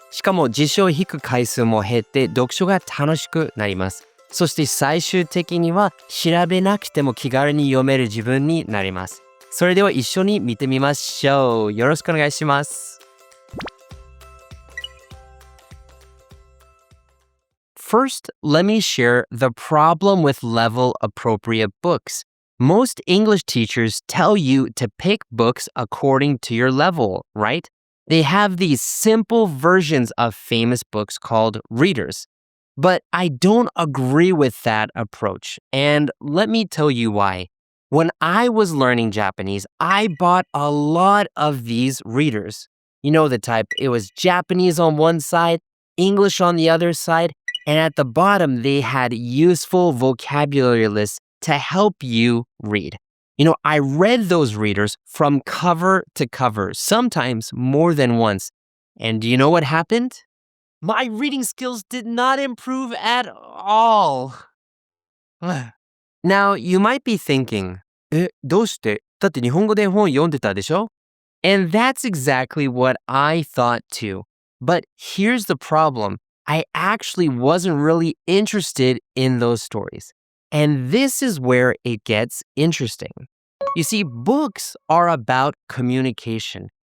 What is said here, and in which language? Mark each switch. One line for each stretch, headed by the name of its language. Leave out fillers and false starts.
Japanese: しかも辞書を引く回数も減って読書が楽しくなります。そして最終的には調べなくても気軽に読める自分になります。それでは一緒に見てみましょう。よろしくお願いします。
English: First, let me share the problem with level appropriate books. Most English teachers tell you to pick books according to your level, right? They have these simple versions of famous books called readers. But I don't agree with that approach, and let me tell you why. When I was learning Japanese, I bought a lot of these readers. You know the type, it was Japanese on one side, English on the other side, and at the bottom they had useful vocabulary lists to help you read. I read those readers from cover to cover, sometimes more than once. And do you know what happened?My reading skills did not improve at all. Now, you might be thinking,
Japanese: どうして？だって日本語で本読んでたでしょ？
English: And that's exactly what I thought too. But here's the problem. I actually wasn't really interested in those stories. And this is where it gets interesting. You see, books are about communication.